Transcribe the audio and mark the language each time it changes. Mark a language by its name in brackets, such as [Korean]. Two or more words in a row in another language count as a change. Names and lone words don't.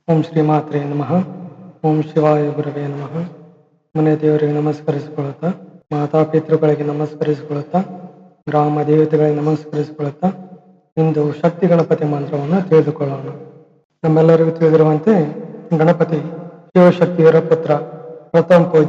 [Sanskrit] ಓಂ ಶ್ರೀ ಮಾತ್ರೇ ನಮಃ. ಓಂ ಶಿವಾಯ ಗುರವೇ ನಮಃ. [Kannada] ಮನೆ ದೇವರಿಗೆ ನಮಸ್ಕರಿಸಿಕೊಳ್ಳುತ್ತಾ, ಮಾತಾಪಿತೃಗಳಿಗೆ ನಮಸ್ಕರಿಸಿಕೊಳ್ಳುತ್ತಾ, ಗ್ರಾಮ ದೇವತೆಗಳಿಗೆ ನಮಸ್ಕರಿಸಿಕೊಳ್ಳುತ್ತಾ ಇಂದು ಶಕ್ತಿ ಗಣಪತಿ ಮಂತ್ರವನ್ನು ತಿಳಿದುಕೊಳ್ಳೋಣ. ನಮ್ಮೆಲ್ಲರಿಗೂ ತಿಳಿದಿರುವಂತೆ ಗಣಪತಿ ಶಿವಶಕ್ತಿಯರ ಪುತ್ರ, ಪ್ರಥಮ ಪೂಜ್ಯ.